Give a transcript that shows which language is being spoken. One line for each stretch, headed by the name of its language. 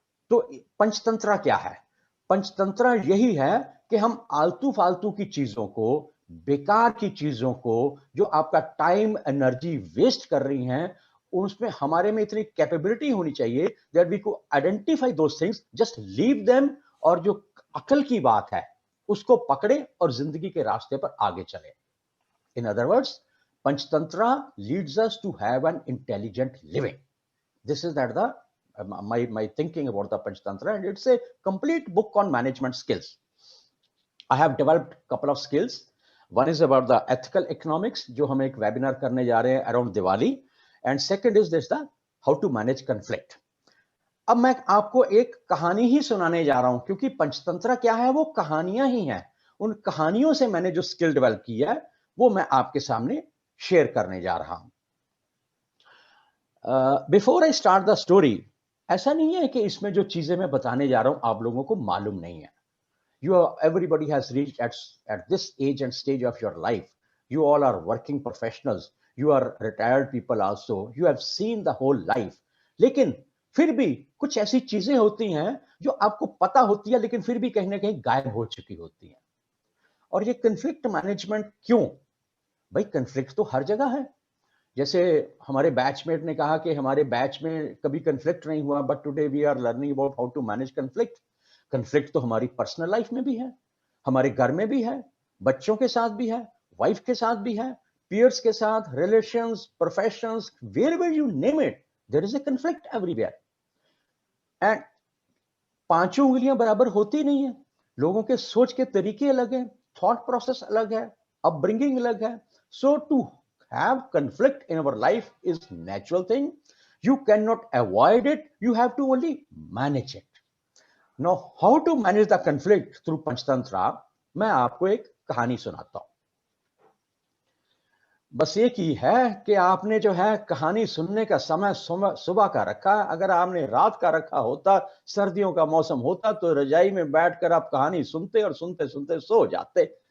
Hindi: तो पंचतंत्र क्या है? पंचतंत्र यही है कि हम आलतू फालतू की चीजों को, बेकार की चीजों को, जो आपका टाइम एनर्जी वेस्ट कर रही हैं, उसमें हमारे में इतनी कैपेबिलिटी होनी चाहिए
English: that we को identify those things, just leave them,
Hindi: और जो अकल की बात है उसको पकड़े और जिंदगी के रास्ते पर आगे चले.
English: In other words, Panchatantra leads us to have an intelligent living. This is that the my thinking about the Panchtantra, and it's a complete book on management skills. I have developed a couple of skills. One is about the ethical economics,
Hindi: जो हम एक webinar करने जा रहे हैं
English: around Diwali, and second is this, the how to manage conflict.
Hindi: अब मैं आपको एक कहानी ही सुनाने जा रहा हूं क्योंकि पंचतंत्र क्या है, वो कहानियां ही हैं. उन कहानियों से मैंने जो स्किल डेवलप किया है वो मैं आपके सामने शेयर करने जा रहा हूं।
English: before I start the story,
Hindi: ऐसा नहीं है कि इसमें जो चीजें मैं बताने जा रहा हूं आप लोगों को मालूम नहीं है।
English: Everybody has reached at this age and stage of your life. You all are working professionals. You are retired people also. You have seen the whole life.
Hindi: लेकिन फिर भी कुछ ऐसी चीजें होती हैं जो आपको पता होती है लेकिन फिर भी कहीं ना कहीं गायब हो चुकी होती हैं। और ये कन्फ्लिक्ट मैनेजमेंट क्यों? भाई कन्फ्लिक्ट तो हर जगह है। जैसे हमारे बैचमेट ने कहा कि हमारे बैच में कभी कन्फ्लिक्ट नहीं हुआ,
English: But today we are learning about how to manage conflict.
Hindi: Conflict तो हमारी पर्सनल लाइफ में भी है, हमारे घर में भी है, बच्चों के साथ भी है, वाइफ के साथ भी है, पीयर्स के साथ, relations, professions,
English: Wherever you name it, there is a conflict everywhere.
Hindi: And पांचों उंगलियां बराबर होती नहीं है, लोगों के सोच के तरीके अलग हैं, थॉट प्रोसेस अलग है, अपब्रिंगिंग अलग है।
English: So to have conflict in our life is natural thing. You cannot avoid it, you have to only manage it. Now how to manage the conflict through Panchatantra,
Hindi: मैं आपको एक कहानी सुनाता हूं। बस एक ही है कि आपने जो है कहानी सुनने का समय सुबह का रखा। अगर आपने रात का रखा होता, सर्दियों का मौसम होता, तो रजाई में बैठकर आप कहानी सुनते और सुनते सुनते सो जाते।